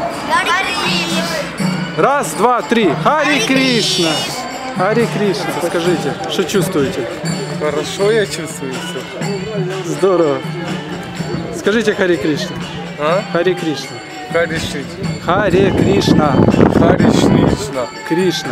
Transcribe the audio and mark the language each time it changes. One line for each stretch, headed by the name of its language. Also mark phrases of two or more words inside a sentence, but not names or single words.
Russian: Раз, два, три. Хари Кришна. Хари Кришна. Скажите, что чувствуете? Хорошо я чувствую все. Здорово. Скажите Хари Кришна. А? Хари Кришна. Хари Кришна. Харе Кришна. Хари Кришна. Кришна.